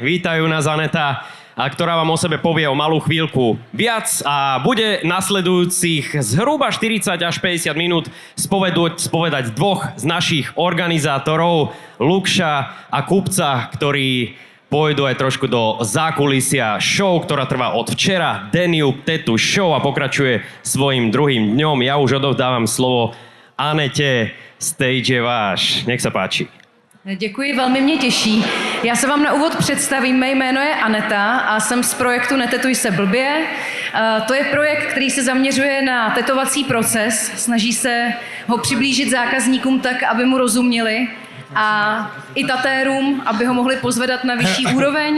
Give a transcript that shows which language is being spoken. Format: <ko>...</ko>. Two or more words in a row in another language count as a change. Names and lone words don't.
<sk>Vítajú nás, Aneta, ktorá vám o sebe povie o malú chvíľku viac a bude nasledujúcich zhruba 40 až 50 minút spovedať dvoch z našich organizátorov, Lukša a Kupca, ktorí pôjdu aj trošku do zákulisia show, ktorá trvá od včera, Deniu Tetu Show, a pokračuje svojím druhým dňom. Ja už odovzdávam slovo Anete, stage je váš. Nech sa páči.</sk> <cs>Děkuji, velmi mě těší. Já se vám na úvod představím, mé jméno je Aneta a jsem z projektu Netetuj se blbě. To je projekt, který se zaměřuje na tetovací proces, snaží se ho přiblížit zákazníkům tak, aby mu rozuměli, a i tatérům, aby ho mohli pozvedat na vyšší úroveň.</cs>